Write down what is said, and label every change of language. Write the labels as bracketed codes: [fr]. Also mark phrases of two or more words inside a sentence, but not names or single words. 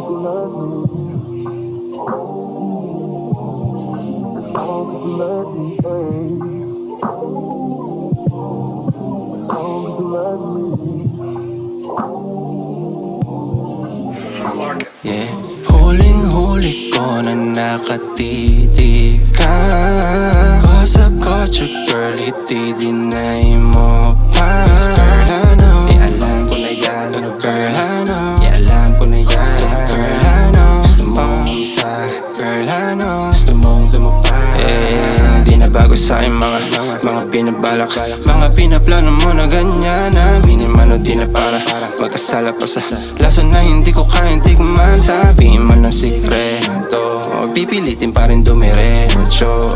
[en] Yeah, [tl] huling-huli ko na nakatitig ka. [en] Cause I got your girl, [tl] itidinay mo pa. [en] Girl, I know, [tl] alam ko na yan. [en] Girl, I know, [tl] alam ko na yan. [en] Girl, I know, [tl] gusto mong isa. [en] Girl, I know, [tl] gusto mong lumapag. Hindi na bago sa'kin mga binabalak, mga pinaplano mo na ganyan. Aminin man o di na para magkasala pa sa lasa na hindi ko kayang tikman. Sabihin mo ng sikreto, pipilitin pa rin dumiretso.